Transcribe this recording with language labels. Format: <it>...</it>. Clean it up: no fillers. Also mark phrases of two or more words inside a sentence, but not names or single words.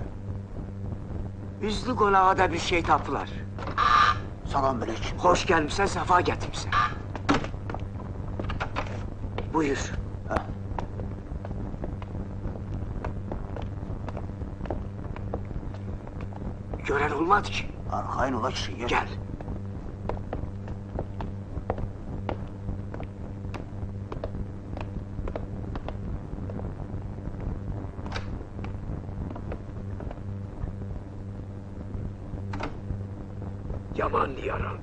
<az>Üzlü konağa da bir şey tapılar. Salam aleyküm. Hoş gelmişsen, sefa getirmişsen. Buyur. Ha. Gören olmadı ki. Arxayın ola kişi, gel. Gel. Yaman yarandı.</az>